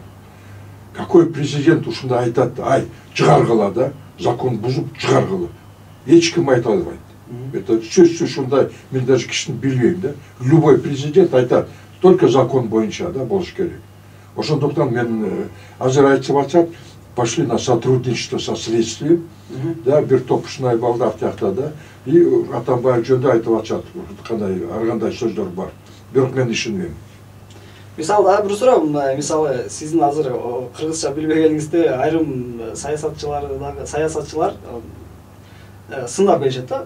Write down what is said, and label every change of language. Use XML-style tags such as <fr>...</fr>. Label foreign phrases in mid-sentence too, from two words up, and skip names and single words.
<ru>Какой президент</ru> <ky>ушундай айтат, ай, чыгаргыла да, закон бузуп чыгаргыла. Эч ким айта албайт. Это сөзсүз ушундай, мен даже кишини билбейм да.</ky> <ru>Любой президент</ru> <ky>айтат,</ky> <ru>только закон</ru> <ky>боюнча да болуш керек. Ошондуктан мен азыр айтып атат,</ky> <ru>пошли на сотрудничество со следствием,</ru> <ky>да, бир топ ушундай балдар тиякта да, и Атамбаев жөнүндө айтып атат, кандай ар кандай сөздөр бар. Бирок мен ишенбейм. Мисалы, бир суроо, мисалы, сиздин азыр кыргызча билбегениңизде айрым саясатчылар сынап беришет да.</ky>